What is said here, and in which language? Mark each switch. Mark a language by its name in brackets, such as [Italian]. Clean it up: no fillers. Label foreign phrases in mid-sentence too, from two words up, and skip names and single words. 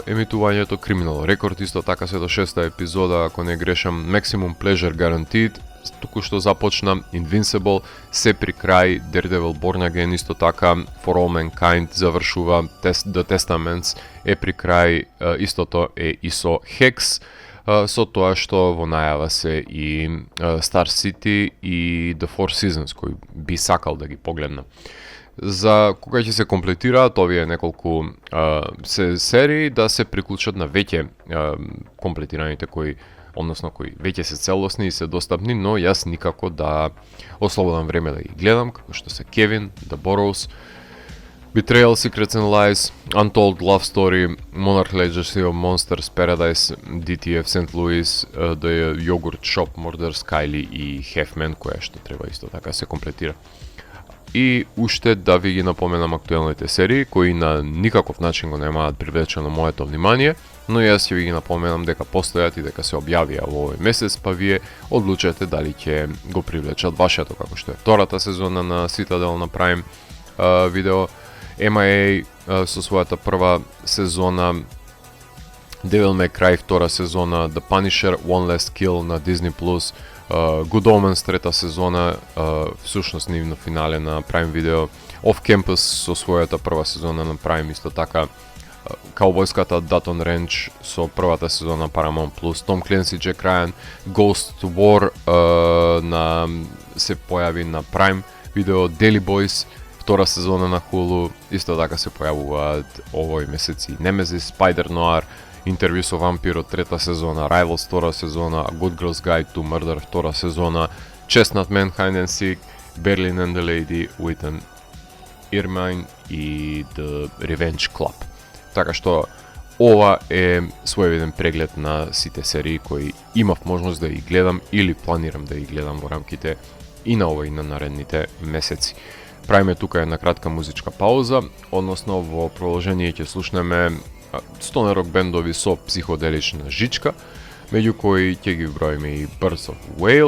[Macedonian] емитувањето, Criminal Record исто така се до 6-та епизода, ако не грешам, Maximum Pleasure Guaranteed току што започна, Invincible се при крај, Daredevil Born Again исто така, For All Mankind завршува, The Testaments е при крај, истото е и со Hex, со тоа што во најава се и Star City и The Four Seasons, кој би сакал да ги погледна. За кога ќе се комплетираат овие неколку серии да се приклучат на веќе комплетираните кои веќе се целосни и се достапни, но јас никако да ослободам време да ги гледам, како што се Kevin, The Burrows, Betrayal, Secrets and Lies, Untold Love Story, Monarch Legacy of Monsters, Paradise, DTF St. Louis, The Yogurt Shop, Murders, Kylie и Half-Man, која што треба исто така се комплетира. И уште да ви ги напоменам актуелните серии, кои на никаков начин го немаат привлечено моето внимание, но јас ќе ви ги напоменам дека постојат и дека се објавија во овој месец, па вие одлучете дали ќе го привлечат вашето, како што е втората сезона на Citadel на Prime Video, MIA со својата прва сезона, Devil May Cry втора сезона, The Punisher, One Last Kill на Disney+, Good Omens трета сезона, всушност нивно финале на Prime Video, Off Campus со својата прва сезона на Prime, исто така Каубојската Dutton Ranch со првата сезона Paramount+, Tom Clancy, Jack Ryan, Ghost War се појави на Prime Video, Daily Boys втора сезона на Hulu, исто така се појавуваат овој месец и Nemesis, Spider Noir, Интервју со вампирот трета сезона, Rivals втора сезона, A Good Girl's Guide to Murder втора сезона, Chestnut Man, Hide and Seek, Berlin and the Lady with an Ermine и The Revenge Club. Така што ова е своевиден преглед на сите серии кои имав можност да ги гледам или планирам да ги гледам во рамките и на овој и на наредните месеци. Правиме тука една кратка музичка пауза, односно во продолжение ќе слушнеме стонер рок бендови со психоделична жичка, меѓу кои ќе ги броиме и Birds of Whale,